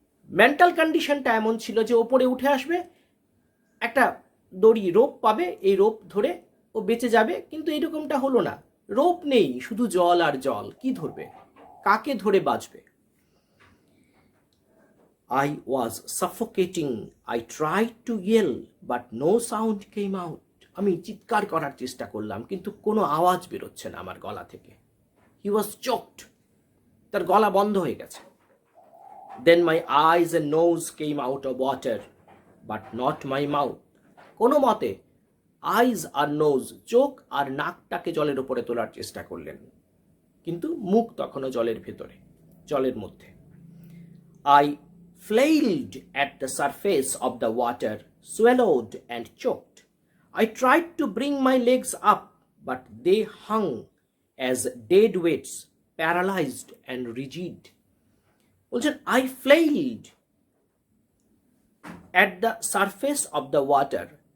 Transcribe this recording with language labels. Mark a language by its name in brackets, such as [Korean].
[Bangla] Mental কন্ডিশনটা এমন ছিল যে ওপরে উঠে আসবে, একটা দড়ি রোপ পাবে, এই রোপ ধরে ও বেঁচে যাবে, কিন্তু এরকমটা হলো না। রোপ নেই, শুধু জল আর জল, কি ধরবে, কাকে ধরে বাঁচবে? [English] I was suffocating. I tried to yell, but no sound came out. [Bangla] আমি চিৎকার করার চেষ্টা করলাম, কিন্তু কোনো আওয়াজ বেরোচ্ছে না আমার গলা থেকে। [English] He was choked. [Bangla] তার গলা বন্ধ হয়ে গেছে। [English] Then my eyes and nose came out of water, but not my mouth. [Bangla] কোনো মতে আইজ আর নোজ, চোখ আর নাকটাকে জলের উপরে তোলার চেষ্টা করলেন, কিন্তু মুখ তখনও জলের ভেতরে, জলের মধ্যে। [English] I flailed at the surface of the water, swallowed and choked. I tried to bring my legs up, but they hung as dead weights, paralyzed and rigid. [Bangla] বলছেন, [English] I flailed at the surface of the water.